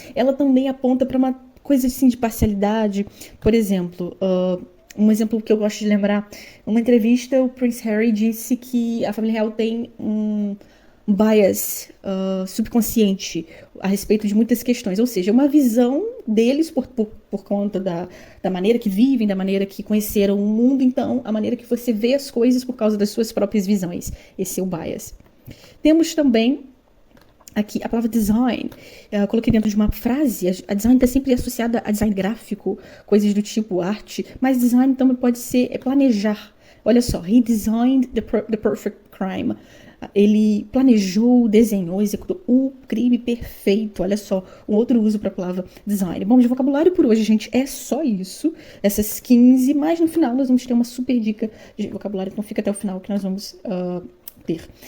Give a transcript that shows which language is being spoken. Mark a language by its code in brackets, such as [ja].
[pt] Ela também aponta para uma coisa assim de parcialidade. Por exemplo, um exemplo que eu gosto de lembrar, uma entrevista, o Prince Harry disse que a família real tem um bias subconsciente a respeito de muitas questões, ou seja, uma visão deles por conta da maneira que vivem, da maneira que conheceram o mundo, então a maneira que você vê as coisas por causa das suas próprias visões. Esse é o bias. Temos também aqui a palavra design. Eu coloquei dentro de uma frase. A design está sempre associada a design gráfico, coisas do tipo arte, mas design também pode ser planejar. [en] Olha só, he designed the perfect crime. [pt] Ele planejou, desenhou, executou o crime perfeito. Olha só, um outro uso para a palavra design. Bom, de vocabulário por hoje, gente, é só isso. Essas 15, mas no final nós vamos ter uma super dica de vocabulário, então fica até o final que nós vamos ter.